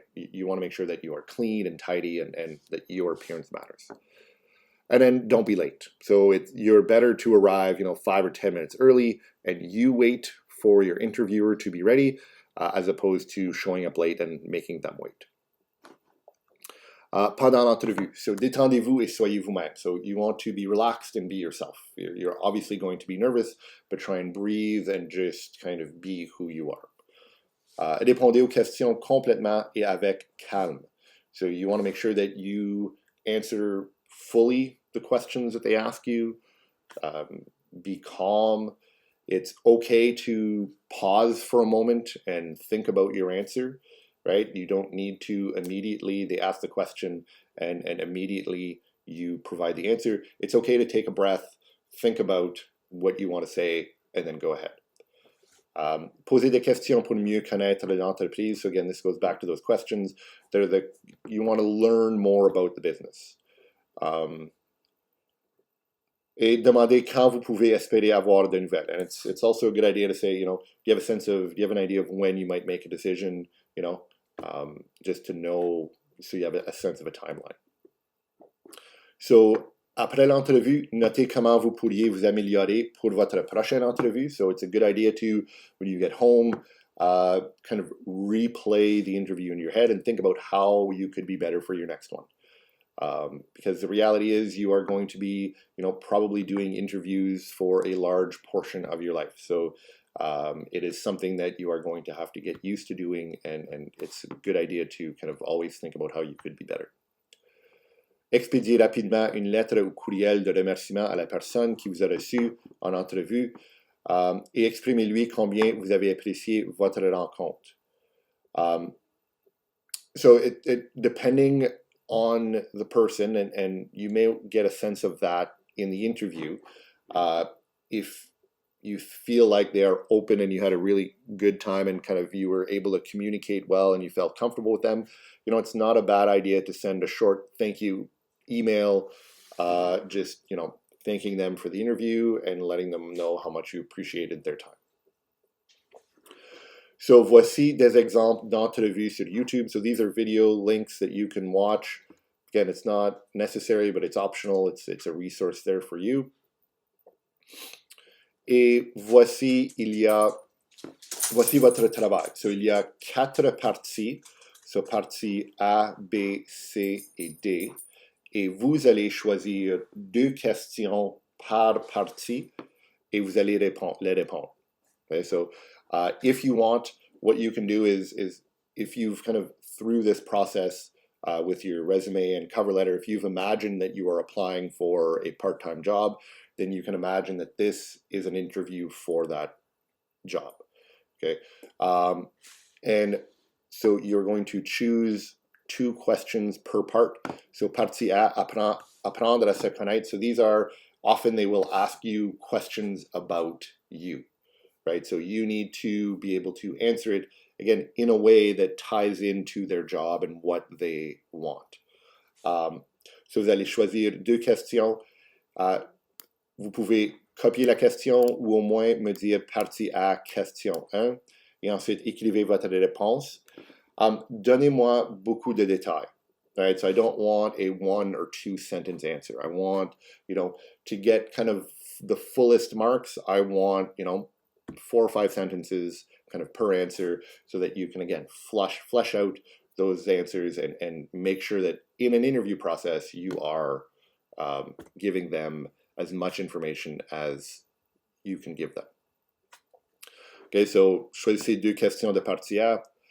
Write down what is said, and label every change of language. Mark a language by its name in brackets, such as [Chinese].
[English] Like you want to make sure that you are clean and tidy, and that your appearance matters. And then don't be late. So you're better to arrive, 5 or 10 minutes early, and you wait for your interviewer to be ready, as opposed to showing up late and making them wait. [French] Pendant l'entrevue, so détendez-vous et soyez vous-même. [English] So you want to be relaxed and be yourself. You're obviously going to be nervous, but try and breathe and just kind of be who you are. [French] Répondez aux questions complètement et avec calme. [English] So you want to make sure that you answer fully the questions that they ask you. Be calm. It's okay to pause for a moment and think about your answer. Right? You don't need to immediately, they ask the question and immediately you provide the answer. It's okay to take a breath, think about what you want to say, and then go ahead. Poser des questions pour mieux connaître l'entreprise. So again, this goes back to those questions. You want to learn more about the business. [French] Et demander quand vous pouvez espérer avoir de nouvelles. [English] And it's also a good idea to say, do you have an idea of when you might make a decision, just to know, so you have a sense of a timeline. [French] So, après l'entrevue, notez comment vous pourriez vous améliorer pour votre prochaine entrevue. [English] So it's a good idea to, when you get home, kind of replay the interview in your head and think about how you could be better for your next one. Because the reality is you are going to be, probably doing interviews for a large portion of your life. So it is something that you are going to have to get used to doing, and it's a good idea to kind of always think about how you could be better. [French] Expédiez rapidement une lettre ou courriel de remerciement à la personne qui vous a reçu en entrevue et exprimez-lui combien vous avez apprécié votre rencontre. [English] So depending on the person, and you may get a sense of that in the interview, if you feel like they are open and you had a really good time and kind of you were able to communicate well and you felt comfortable with them, it's not a bad idea to send a short thank you email, just, thanking them for the interview and letting them know how much you appreciated their time. [French] So voici des exemples d'entrevues sur YouTube. [English] So these are video links that you can watch. Again, it's not necessary, but it's optional. It's a resource there for you. [French] Et voici votre travail. So il y a 4 parties. So partie A, B, C et D. Et vous allez choisir 2 questions par partie et vous allez les répondre. [English] Okay, so if you want, what you can do is if you've kind of through this process with your resume and cover letter, if you've imagined that you are applying for a part-time job, then you can imagine that this is an interview for that job. Okay, and so you're going to choose 2 questions per part. [French] So partie A, apprendre à se connaître. [English] So these are, often they will ask you questions about you, right? So you need to be able to answer it, again, in a way that ties into their job and what they want. [French] So vous allez choisir 2 questions. Vous pouvez copier la question ou au moins me dire partie A, question 1, et ensuite écrivez votre réponse. Donnez-moi beaucoup de détails. [English] Right? So I don't want a 1 or 2 sentence answer. I want, to get kind of the fullest marks, I want, 4 or 5 sentences kind of per answer, so that you can, again, flesh out those answers and make sure that in an interview process you are giving them as much information as you can give them. Okay, so choisissez 2 questions de partie A.